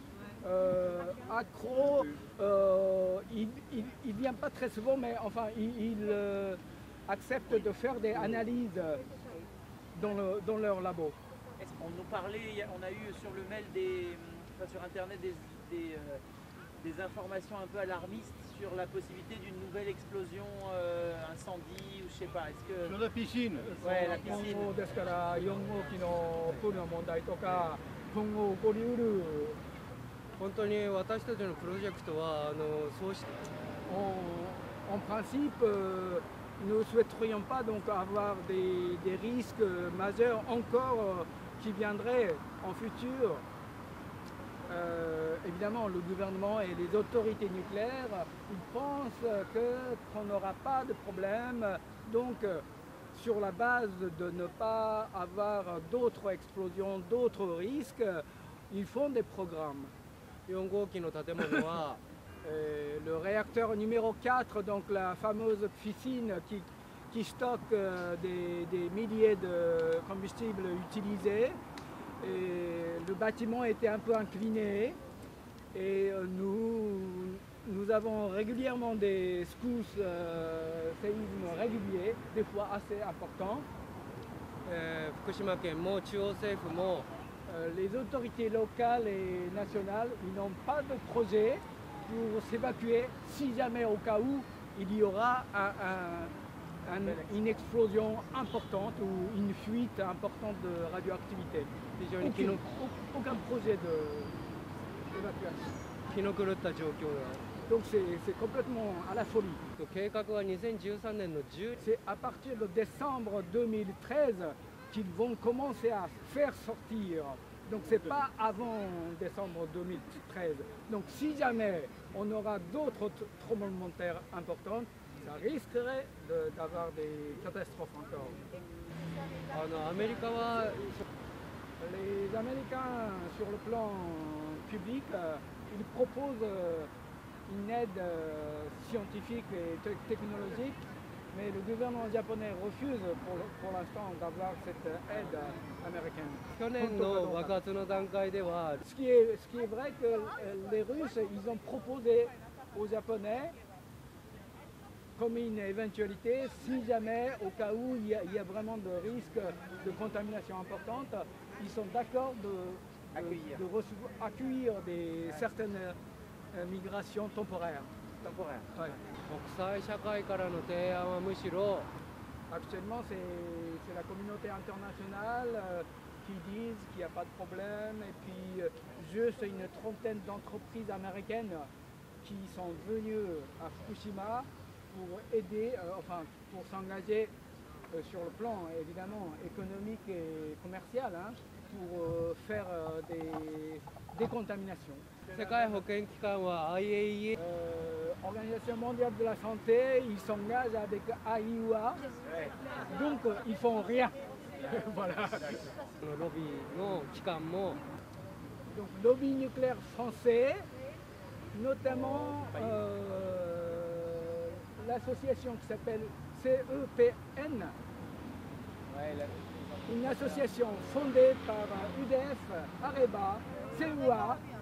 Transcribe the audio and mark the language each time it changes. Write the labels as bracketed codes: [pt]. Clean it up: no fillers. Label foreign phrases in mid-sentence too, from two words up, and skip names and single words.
[fr] Accro, il vient pas très souvent, mais enfin, il accepte de faire des analyses dans leur labo. On nous parlait, on a eu sur le mail sur internet des informations un peu alarmistes sur la possibilité d'une nouvelle explosion, incendie ou je sais pas. Est-ce que Sur la piscine. Ouais, la piscine. [ja] ですから4号機のプールの問題とか今後起こりうる本当に私たちのプロジェクトはそうし [fr] En principe, nous ne souhaiterions pas donc avoir des risques majeurs encore qui viendraient en futur. Évidemment, le gouvernement et les autorités nucléaires, ils pensent qu'on n'aura pas de problème. Donc, sur la base de ne pas avoir d'autres explosions, d'autres risques, ils font des programmes. [ja] 4 号機の建物は [fr] Le réacteur numéro 4, donc la fameuse piscine qui stocke des milliers de combustibles utilisés. Et le bâtiment était un peu incliné et nous avons régulièrement des secousses, séismes réguliers, des fois assez importants. [ja] 福島県も中央政府も [fr] Les autorités locales et nationales, ils n'ont pas de projet pour s'évacuer si jamais au cas où il y aura une explosion importante ou une fuite importante de radioactivité. Aucun projet d'évacuation. [ja] 気の狂った状況 [fr] Donc c'est complètement à la folie. [ja] だ計画は2013年の10 [fr] C'est à partir de décembre 2013 qu'ils vont commencer à faire sortir. Donc c'est pas avant décembre 2013. Donc si jamais on aura d'autres tremblements de terre importants, ça risquerait d'avoir des catastrophes encore. [ja] アメリカは [fr] Les Américains, sur le plan public, ils proposent une aide scientifique et technologique, mais le gouvernement japonais refuse pour l'instant d'avoir cette aide américaine. [ja] 去年の爆発の段階では [fr] Ce qui est vrai que les Russes, ils ont proposé aux Japonais comme une éventualité, si jamais, au cas où il y a vraiment de risques de contamination importante, ils sont d'accord accueillir certaines migrations temporaires. Ouais. [ja] 国際社会からの提案はむしろ [fr] Actuellement, c'est la communauté internationale qui disent qu'il n'y a pas de problème. Et puis, juste une trentaine d'entreprises américaines qui sont venues à Fukushima pour aider, pour s'engager sur le plan évidemment économique et commercial, hein, pour faire des décontaminations. [ja] 世界保健機関は IAEA [fr] Organisation mondiale de la santé, ils s'engagent avec AIUA, donc ils font rien. Voilà. [ja] のロビーの機関も [fr] Donc lobby nucléaire français, notamment l'association qui s'appelle CEPN, une association fondée par UDF, Areva, CEA,